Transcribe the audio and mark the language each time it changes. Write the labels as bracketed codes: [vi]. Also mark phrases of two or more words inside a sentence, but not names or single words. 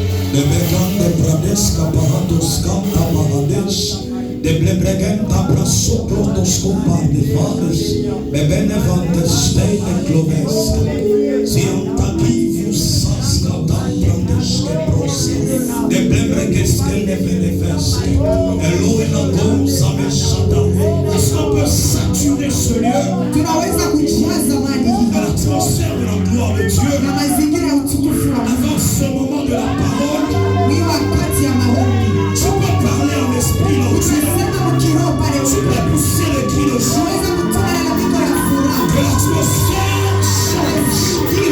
[fr] de Began de Brades, Caparados, Canta Parades, de Blebreguen, Tabrasso, Clotos, Compa, de Vades, Bebene Vantes, Steine, Cloves, Siantaki, Fusas, Catam, Brandes, Kepros, de Blebregues, Kene, Benefes, Elohim, Gomes, Ameshata. Est-ce qu'on peut saturer ce lieu à l'atmosphère de la gloire de Dieu avant ce moment de la parole? Tu peux parler en esprit là où tu es. Tu peux pousser le cri de joie. Que l'atmosphère change.